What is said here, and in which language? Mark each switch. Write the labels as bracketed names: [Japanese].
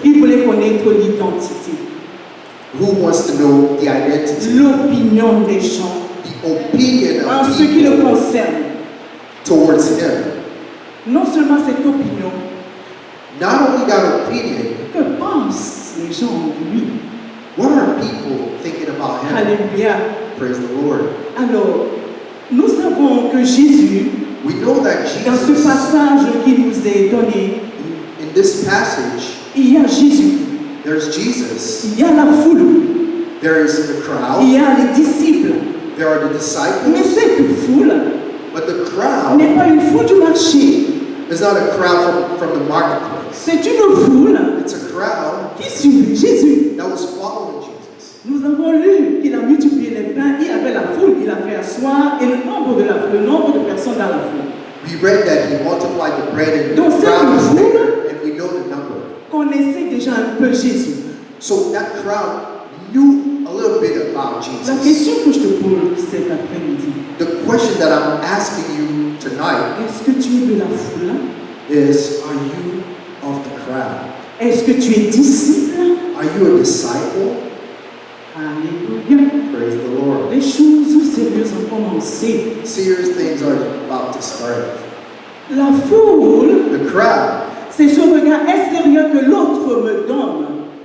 [French] qui voulait connaître l'identité, [English] who wants to know the identity, [French] l'opinion des gens [English] the opinion [French] en [English] of [French] ce qui le [English] people [French] concerne. [English] towards him. [French] Non seulement cette opinion, [English] Not only that opinion, [French] que pensent les gens de lui. [English] what are people thinking about him? [French] Alléluia. [English] Praise the Lord. [French] Alors, nous savons que Jésus, [English] We know that [French] dans ce [English] Jesus, [French] passage qui nous est donné, [English] in this passage, [French] il y a Jésus, [English] there's Jesus, [French] il y a la foule, [English] there is the [French] il [English] crowd, [French] y a les disciples. [English] there are the [French] Mais [English] disciples, [French] cette foule [English] but the crowd [French] n'est pas une foule du marché. [English] is not a crowd from the marketplace. [French] C'est une foule [English] It's a crowd [French] qui suivait Jésus. [English] that was following Jesus. [French] Nous avons lu qu'il a multiplié les pains, il avait la foule, il a fait asseoir et le nombre de personnes dans la foule. [English] We read that he multiplied the bread and the [French] Donc, c'est [English] crowd [French] une [English] was [French] foule. [English] there, and we know the number. [French] Connaissait déjà un peu Jésus. [English] So that crowd knew a little bit about [French] La [English] Jesus. [French] question que je te pose cet après-midi, [English] The question that I'm asking you tonight [French] est-ce que tu es de la foule? [English] is, are you of the crowd? [French] Est-ce que tu es disciple? [English] Are you a disciple? [French] Alléluia. [English] Praise the Lord. [French] Les choses sérieuses ont commencé. [English] Serious things are about to start. [French] La foule, [English] The crowd [French] c'est ce regard extérieur que l'autre me donne.